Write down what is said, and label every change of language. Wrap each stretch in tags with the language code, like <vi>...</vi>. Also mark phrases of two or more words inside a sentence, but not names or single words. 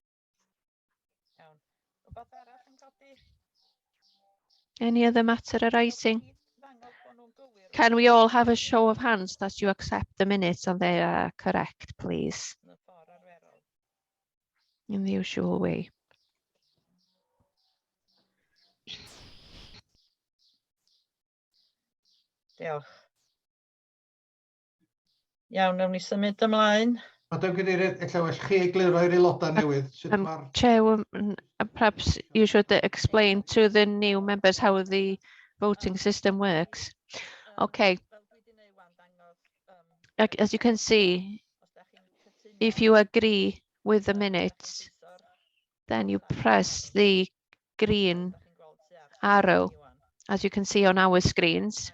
<en>Any other matter arising? Can we all have a show of hands that you accept the minutes and they are correct, please? In the usual way.</en> <cy>Diolch. Iawn, nawn ni symud ymlaen. Madam Cadeirydd, ella well chi egluro'r aelodau newydd. Sut ma'r...</cy> <en>Chairwoman, perhaps you should explain to the new members how the voting system works. Okay. As you can see, if you agree with the minutes, then you press the green arrow, as you can see on our screens.</en>